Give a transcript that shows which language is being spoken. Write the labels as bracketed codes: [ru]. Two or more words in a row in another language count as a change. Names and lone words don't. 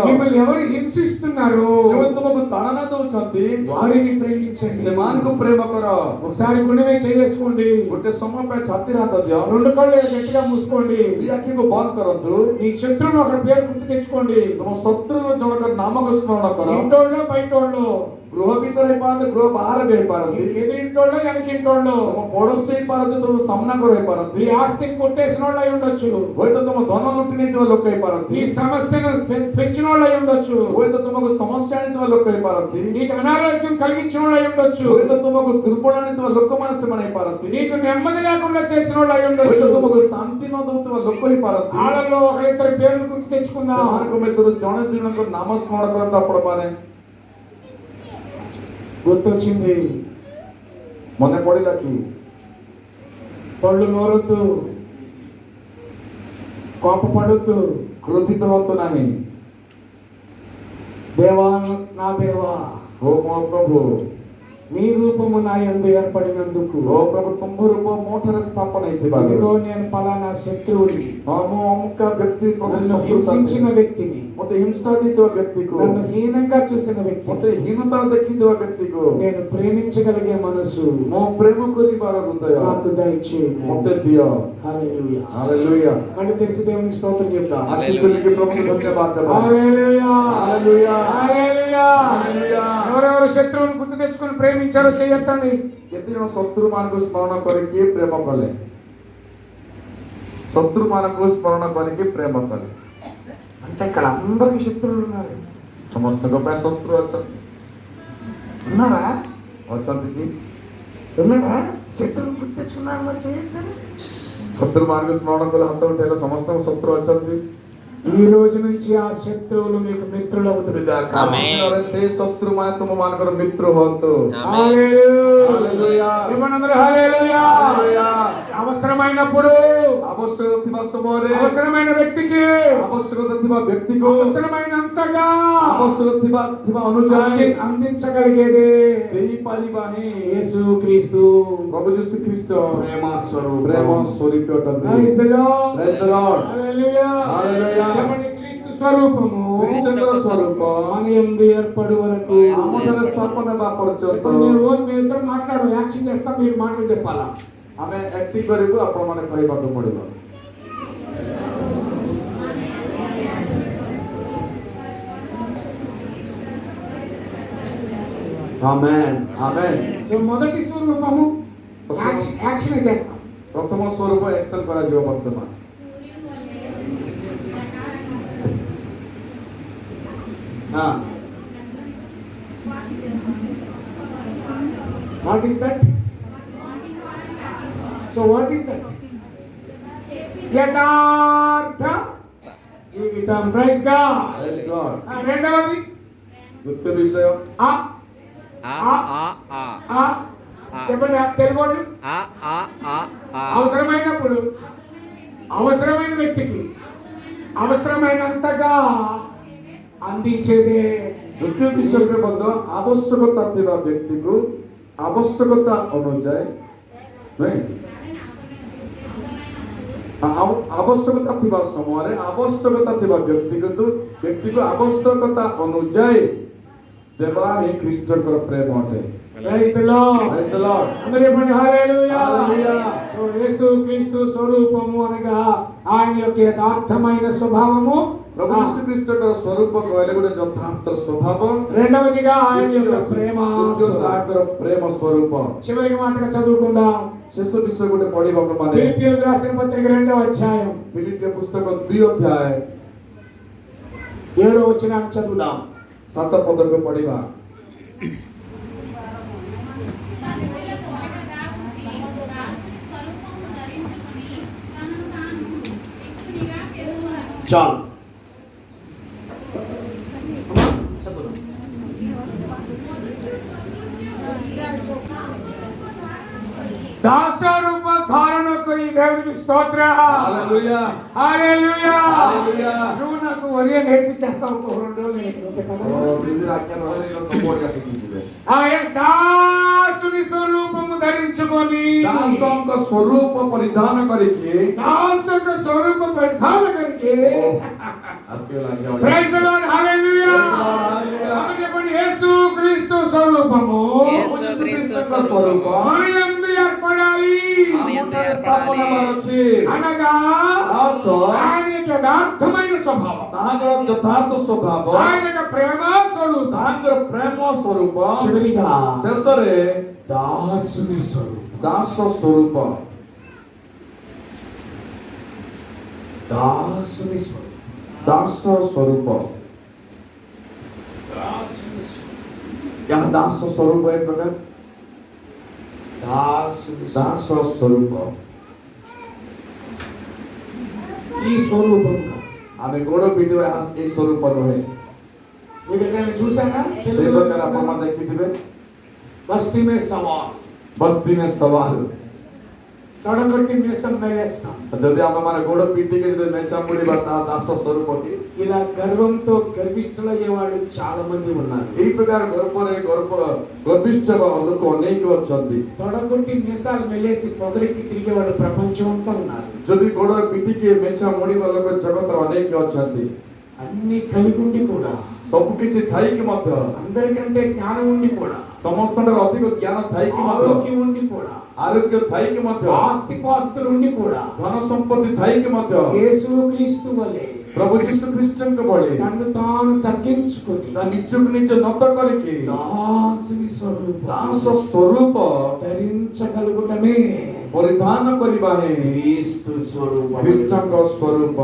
[te] మిమ్మల్ని ఎవరు హింసిస్తున్నారు [or] ସେମାନେ ତୁମକୁ ତାଡ଼ନା ଦଉଛନ୍ତି [te] వారిని ప్రేమించండి. [or] ସେମାନଙ୍କୁ ప్రేమ କର। [te] ఒకసారి గుండె చేసుకోండి. [or] ଗୋଟେ ସମୟ ପାଇଁ ଛାତିରେ ହାତ ଦିଅ। [te] రెండు కళ్ళు గట్టిగా మూసుకోండి. [or] ଦି ଆଖିକୁ ବନ୍ଦ କରନ୍ତୁ। [te] మీ శత్రువును ఒకరి పేరు గుర్తు తెచ్చుకోండి. [or] ତୁମ ଶତ୍ରୁ ଜଣଙ୍କର ନାମକୁ ସ୍ମରଣ କର। [te] ఇంటోళ్ళు బయటోళ్ళు, [or] ଗୃହ ଭିତରେ ହେଇପାରନ୍ତି, ଗୃହ ବାହାରେ ବି ହେଇପାରନ୍ତି। [te] ఎదురింటోళ్ళు వెనకింటోళ్ళు, [or] ତୁମ ପଡୋଶୀ ହେଇପାରନ୍ତି, ତୁମ ସାମ୍ନାଘର ହେଇପାରନ୍ତି। [te] ఈ ఆస్తిని కొట్టేసిన వాళ్ళు అయి ఉండొచ్చు, [or] ହୁଏତ ତୁମ ଧନ ଲୁଟି ନେଇଥିବା ଲୋକ ହେଇପାରନ୍ତି। [te] ఈ సమస్యను పెంచిన వాళ్ళు అయి ఉండొచ్చు, [or] ହୁଏତ ତୁମକୁ ସମସ୍ୟା ଆଣିଥିବା ଲୋକ ହେଇପାରନ୍ତି। [te] నీకు అనారోగ్యం కలిగించిన వాళ్ళు అయి ఉండొచ్చు, [or] ହୁଏତ ତୁମକୁ ଦୁର୍ବଳ ଆଣିଥିବା ଲୋକମାନେ ସେମାନେ ହେଇପାରନ୍ତି। [te] నీకు నెమ్మది లేకుండా చేసిన వాళ్ళు అయి ఉండొచ్చు. [or] ହୁଏତ ତୁମକୁ ଶାନ୍ତି ନ ଦଉଥିବା ଲୋକ ହେଇପାରନ୍ତି। [te] వాళ్ళలో ఒకరిద్దరు పేర్లు గుర్తు తెచ్చుకుందాం. [or] ସେମାନଙ୍କ ଭିତରୁ ଜଣେ ଦି ଜଣଙ୍କ ନାମ ସ୍ମରଣ କରନ୍ତୁ ଆପଣମାନେ। [te] గుర్తొచ్చింది. [or] ମନେ ପଡିଲା କି? [te] పళ్ళు నోరొద్దు, కోపపడొద్దు, [or] କ୍ରୋଧିତ ହୁଅନ୍ତୁ ନାହିଁ। [te] దేవా నా దేవా, [or] ଓ ମୋ ପ୍ରଭୁ, [te] నీ రూపము నా యందు ఏర్పడినందుకు [or] ଓ ପ୍ରଭୁ ତୁମ୍ଭ ରୂପ ମୋ ଠାରେ ସ୍ଥାପନ ହେଇଥିବାରୁ [te] ఇదిగో నేను పలానా శత్రువుని, [or] ହଁ ମୁଁ ଅମୁକା ବ୍ୟକ୍ତି ପ୍ରତି [te] నన్ను హింసించిన [or] ଶତ୍ରୁତା, [te] వ్యక్తిని, [or] ମତେ ହିଂସା ଦେଇଥିବା ବ୍ୟକ୍ତିକୁ, [te] నన్ను హీనంగా చూసిన వ్యక్తి, [or] ମତେ ହୀନତା ଦେଖିଥିବା ବ୍ୟକ୍ତିକୁ [te] నేను ప్రేమించగలిగే మనసు [or] ମୁଁ ପ୍ରେମ କରିବାର ହୃଦୟ [te] నాకు దయచేయి. [or] ମତେ ଦିଅ। [te] హల్లెలూయా. [or] ହାଲେଲୁୟା। [te] కళ్ళు తెరిచి దేవునికి స్తోత్రం చెప్తాం. [or] ଆଖି ଖୋଲିକି ପ୍ରଭୁଙ୍କୁ ଧନ୍ୟବାଦ ଦେବା। [te] హల్లెలూయా. [or] ହାଲେଲୁୟା। [te] హల్లెలూయా. [or] ହାଲେଲୁୟା। [te] ఎవరెవరు శత్రువుని గుర్తు తెచ్చుకొని ప్రేమించారో చేయొద్దండి. [or] କେତେ ଜଣ ଶତ୍ରୁ ମାନଙ୍କୁ ସ୍ମରଣ କରିକି ପ୍ରେମ କଲେ? ଶତ୍ରୁ ମାନଙ୍କୁ ସ୍ମରଣ କରିକି ପ୍ରେମ କଲେ। [te] అంటే ఇక్కడ అందరికి శత్రువులు ఉన్నారు. [or] ସମସ୍ତଙ୍କ ପାଇଁ ଶତ୍ରୁ ଅଛନ୍ତି। [te] ఉన్నారా? [or] ଅଛନ୍ତି କି? [te] ఉన్నారా? శత్రువుని గుర్తు తెచ్చుకున్నారు, మరి చేయొద్దని. [or] ଶତ୍ରୁ ମାନଙ୍କୁ ସ୍ମରଣ କଲେ ହାତ ଉଠେଇଲେ ସମସ୍ତଙ୍କ ଶତ୍ରୁ ଅଛନ୍ତି। [te] ఈ రోజు నుంచి ఆ శత్రువులు మీకు మిత్రులవుతురుగాక. ఆమేన్. [or] ସେ ଶତ୍ରୁ ମାନେ ତୁମ ମାନଙ୍କର ମିତ୍ର ହୁଅନ୍ତୁ। [te] హల్లెలూయా. ఇవ్వనందరూ హల్లెలూయా. అవసరమైనప్పుడు [or] ଆବଶ୍ୟକ ଥିବା ସମୟରେ [te] అవసరమైన వ్యక్తికి [or] ଆବଶ୍ୟକତା ଥିବା ବ୍ୟକ୍ତିକୁ [te] అవసరమైనంతగా [or] ଆବଶ୍ୟକ ଥିବା ଅନୁଯାୟୀ [te] అందించగలిగేదే [or] ଦେଇପାରିବା ହିଁ [te] యేసు క్రీస్తు [or] ପ୍ରଭୁ ଯୀଶୁ ଖ୍ରୀଷ୍ଟ [te] ప్రేమ స్వరూపం. [or] ପ୍ରେମ ସ୍ୱରୂପ ଅଟନ୍ତି। [en] Praise the Lord. Praise the Lord. [te] హల్లెలూయా. హల్లెలూయా. చెప్పండి, క్రీస్తు స్వరూపము [or] ଖ୍ରୀଷ୍ଟଙ୍କର ସ୍ୱରୂପ [te] మన యందు ఏర్పడు వరకు. [or] ଆମ ଠାରେ ସ୍ଥାପନ ହେବା ପର୍ଯ୍ୟନ୍ତ [te] చెప్పండి, మేము ఇద్దరం మాట్లాడడం, యాక్షన్ చేస్తాం, మీరు మాటలు చెప్పాలా. [or] ଆମେ ଆକ୍ଟିଂ କରିବୁ, ଆପଣମାନେ କହିବାକୁ ପଡିବ। [te] ఆమేన్ ఆమేన్। సో మొదటి స్వరూపము యాక్షన్ చేస్తాం. [or] ପ୍ରଥମ ସ୍ୱରୂପ ଏକ୍ସନ କରାଯିବ ବର୍ତ୍ତମାନ। ହଁ [en] What is that? So what is that? [te] యథార్థ జీవితం. [en] Praise God. Praise God। [te] రెండవది [or] ଦ୍ୱିତୀୟ ବିଷୟ ఆ ఆ ఆ ఆ [te] ఆ చెప్పండి, తెలుగు వాళ్ళు. ఆ ఆ ఆ ఆ అవసరమైనప్పుడు అవసరమైన వ్యక్తికి అవసరమైనంతగా అందించేదే. [or] ଦ୍ୱିତୀୟ ବିଷୟରେ ମଧ୍ୟ ଆବଶ୍ୟକତା ଥିବା ବ୍ୟକ୍ତିକୁ ଆବଶ୍ୟକତା ଅନୁଯାୟୀ ନାଇଁ ଆବଶ୍ୟକତା ଥିବା ସମୟରେ ଆବଶ୍ୟକତା ଥିବା ବ୍ୟକ୍ତିକୁ ଆବଶ୍ୟକତା ଅନୁଯାୟୀ ଦେବା ହିଁ ଖ୍ରୀଷ୍ଟଙ୍କର ପ୍ରେମ ଅଟେ। [en] Praise the Lord. Praise the Lord। [te] అందరూ చెప్పండి హల్లెలూయా. హల్లెలూయా. సో యేసు క్రీస్తు స్వరూపము అనగా ఆయన యొక్క యథార్థమైన స్వభావము. [or] ପ୍ରଭୁ ଯୀଶୁ ଖ୍ରୀଷ୍ଟଙ୍କର ସ୍ୱରୂପ କହିଲେ ଗୋଟେ ଯଥାର୍ଥ ସ୍ୱଭାବ। [te] రెండవదిగా ఆయన యొక్క ప్రేమ [or] ଦ୍ୱିତୀୟ ତାଙ୍କର ପ୍ରେମ ସ୍ୱରୂପ। [te] చివరికి మాటగా చదువుకుందాం. [or] ଶେଷ ବିଷୟ ଗୋଟେ ପଢିବାକୁ ମାନେ [te] ఫిలిప్పీయులకు రాసిన పత్రిక 2వ అధ్యాయం [or] ଫିଲିପିୟ ପୁସ୍ତକ 2 ଅଧ୍ୟାୟ [te] 7వ వచనాన్ని చదువుదాం. [or] 7 ପଦକୁ ପଢିବା। [te] చాలు. దాసరూప ధారణకు ఈ దేవునికి స్తోత్ర. హల్లెలూయా హల్లెలూయా. హల్లెలూయా। నువ్వు నాకు ఒరియా నేర్పించేస్తావు ఒక 2 రోజులు లేకపోతే కదా. [or] ନିଜର ଆଜ୍ଞା ରହିଲେ ସମ୍ପର୍କ ଶିଖିଯିବେ। [te] ఆయన దాసుని స్వరూపము ధరించుకొని [or] ଦାସଙ୍କ ସ୍ୱରୂପ ପରିଧାନ କରିକି ଦାସକ ସ୍ୱରୂପ ପରିଧାନ କରିକି ଆସିଗଲା ଆଜ୍ଞା। [en] Praise the Lord. [te] హల్లెలూయా. హల్లెలూయా। మనం చెప్పండి, యేసు క్రీస్తు స్వరూపము యేసు క్రీస్తు స్వరూప మన యందు ఏర్పడాలి. మన యందు ఏర్పడాలి. [or] ଅଛି [te] అనగా [or] ଅର୍ଥ [te] ఆయన యొక్క యథార్థమైన స్వభావం, [or] ତାଙ୍କର ଯଥାର୍ଥ ସ୍ୱଭାବ, [te] ఆయన యొక్క ప్రేమ స్వరూపం, [or] ତାଙ୍କର ପ୍ରେମ ସ୍ୱରୂପ, [te] చివరిగా [or] ଶେଷରେ [te] దాసుని స్వరూపం. [or] ଦାସ ସ୍ୱରୂପ। [te] దాసుని స్వరూపం. [or] ଦାସ ସ୍ୱରୂପ। ଏହା ଦାସ ସ୍ୱରୂପ ଏକ ପ୍ରକାର [te] దాసుని [or] ଦାସ ସ୍ୱରୂପ। [te] ఈ స్వరూపం [or] ଆମେ ଗୋଡ଼ ପିଟିବା ଏହି ସ୍ୱରୂପ ନୁହେଁ। [te] మీరు ఎక్కడైనా చూసారా? [or] ସେଇ ପ୍ରକାର ଆପଣମାନେ ଦେଖିଥିବେ [hi] बस्ती में सवाल, बस्ती में सवाल। [te] తొడగొట్టి మీసం మేలేస్తాం. [or] ଯଦି ଆମେମାନେ ଗୋଡ଼ ପିଟିକି ଯଦି ମେଚା ମୁଡ଼ିବା ତାହା ଦାସ ସ୍ୱରୂପ କି? [te] ఇలా గర్వంతో గర్విష్ఠులయ్యే వాళ్ళు చాలా మంది ఉన్నారు. [or] ଏହି ପ୍ରକାର ଗର୍ବିଷ୍ଠ ଲୋକ ଅନେକ ଅଛନ୍ତି। [te] తొడగొట్టి మీసాలు మెలేసి పొగరికి తిరిగే వాళ్ళు ప్రపంచం అంతా ఉన్నారు. [or] ଯଦି ଗୋଡ଼ ପିଟିକି ମେଚା ମୁଡ଼ିବା ଲୋକ ଜଗତରେ ଅନେକ ଅଛନ୍ତି। [te] అన్ని కలిగి ఉండి కూడా, [or] ସବୁ କିଛି ଥାଇକି ମଧ୍ୟ, [te] అందరికంటే జ్ఞానం ఉండి కూడా, [or] ସମସ୍ତଙ୍କର ଅଧିକ ଜ୍ଞାନ ଥାଇକି ମଧ୍ୟ, [te] ఆరోగ్యం ఉండి కూడా, [or] ଆରୋଗ୍ୟ ଥାଇକି ମଧ୍ୟ, [te] ఆస్తి పాస్తులు ఉండి కూడా [or] ଧନ ସମ୍ପତ୍ତି ଥାଇକି ମଧ୍ୟ [te] యేసు క్రీస్తు వలె [or] ପ୍ରଭୁ ଯୀଶୁ ଖ୍ରୀଷ୍ଟଙ୍କ ଭଳି [te] తను తాను తగ్గించుకొని [or] ତା ନିଜକୁ ନିଜ ନତ କରିକି [te] దాసుని స్వరూపం [or] ଦାସ ସ୍ୱରୂପ [te] ధరించగలుగుటమే [or] ପରିଧାନ କରିବା ହିଁ [te] క్రీస్తు స్వరూపం. [or] ଖ୍ରୀଷ୍ଟଙ୍କ ସ୍ୱରୂପ।